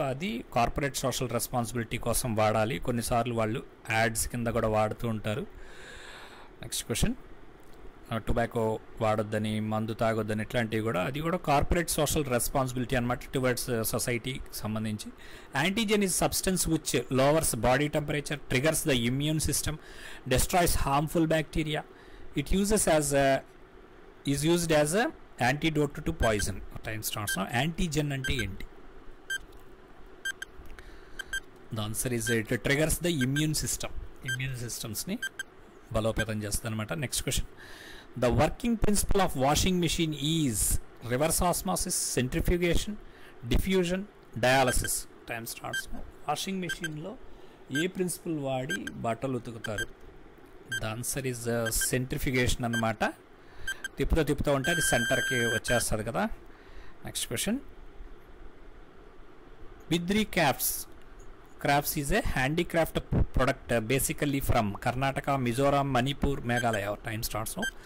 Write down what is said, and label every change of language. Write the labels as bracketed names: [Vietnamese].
[Telugu] అది corporate social responsibility కోసం వాడాలి. కొన్నిసార్లు వాళ్ళు యాడ్స్ కింద కూడా వాడుతూ ఉంటారు. [English] Next question. [Telugu] టొబాకో వాడొద్దని, మందు తాగొద్దని, ఇట్లాంటివి కూడా అది కూడా కార్పొరేట్ సోషల్ రెస్పాన్సిబిలిటీ అనమాట, టువర్డ్స్ సొసైటీకి సంబంధించి. [English] Antigen is substance which lowers body temperature, triggers the immune system, destroys harmful bacteria. It is used as a antidote to poison. Time starts now. [Telugu] Antigen ante enti? [English] The answer is it triggers the immune system. [Telugu] Immune systems ni balopetam chestadi anamata. [English] Next question. The working principle of washing machine is reverse osmosis, centrifugation, diffusion, dialysis. Time starts now. [Telugu] Washing machine lo ఏ principal వాడి బట్టలు ఉతుకుతారు? [English] the answer is centrifugation [Telugu] అనమాట. తిప్పుతూ ఉంటే అది సెంటర్కి వచ్చేస్తుంది కదా. [English] Next question. Bidri crafts is a handicraft product basically from Karnataka, Mizoram, Manipur, Meghalaya. Time starts.